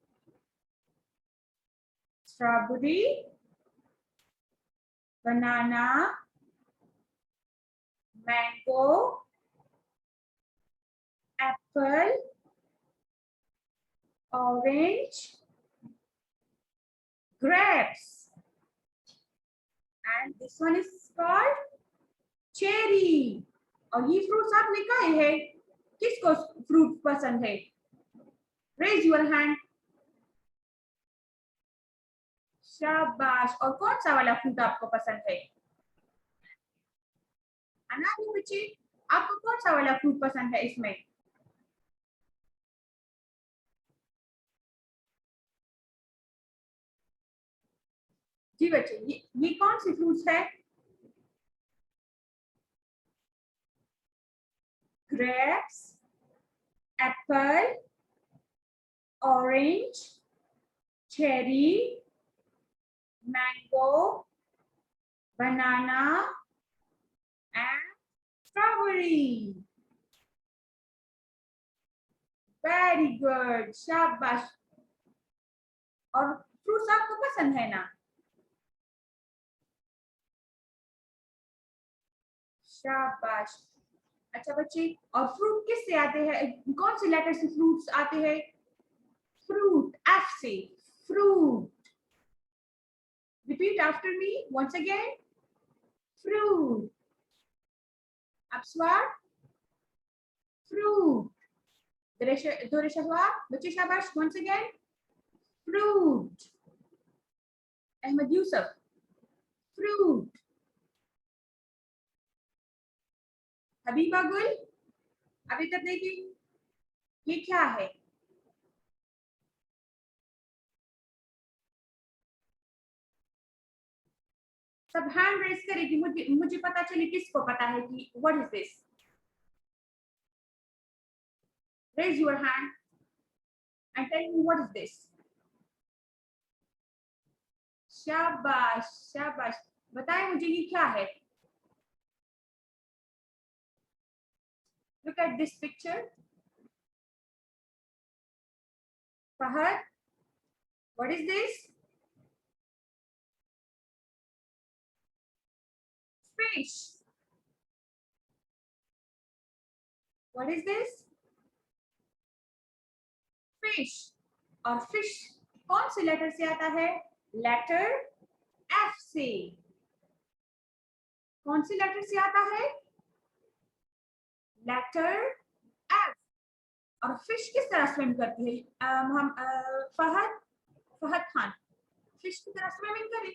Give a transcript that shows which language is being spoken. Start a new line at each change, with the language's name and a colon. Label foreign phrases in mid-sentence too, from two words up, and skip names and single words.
English: Strawberry, banana, mango, apple, orange, grapes. And this one is called cherry.
Hindi: और ये फ्रूट्स आपने खाए हैं? किसको फ्रूट पसंद है?
English: Raise your hand.
Hindi: शाबाश. और कौन सा वाला फ्रूट आपको पसंद है? अनार बच्चे, आपको कौन सा वाला फ्रूट पसंद है इसमें? जी बच्चे, ये कौन सी फ्रूट्स है?
English: Grapes, apple, orange, cherry, mango, banana, and strawberry. Very good.
Hindi: शाबाश. और फ्रूट्स आपको पसंद है ना? शाबाश. अच्छा बच्चे, और फ्रूट किससे आते हैं? कौन से लेटर से फ्रूट्स आते हैं? फ्रूट. F से.
English: Fruit. Repeat after me once again. Fruit. Apswar. Fruit. Dore shahwar.
Hindi: बच्चे शाबाश.
English: Once again. Fruit. Ahmed Yusuf. Fruit.
Hindi: हबीबा गुल, अभी तक देखिए ये क्या है? सब
English: hand raise
Hindi: करें कि मुझे पता चले किसको पता है कि
English: what is this. raise your hand and tell me what is this.
Hindi: शाबाश शाबाश. बताएं मुझे ये क्या है?
English: Look at this picture. Fahad, what is this? Fish. What is this? Fish.
Hindi: और fish कौन से लेटर से आता है? लेटर F से. कौन से लेटर से आता है? लेटर F. और फिश किस तरह स्विम करती है? हम फहद खान, फिश की तरह स्विमिंग करें.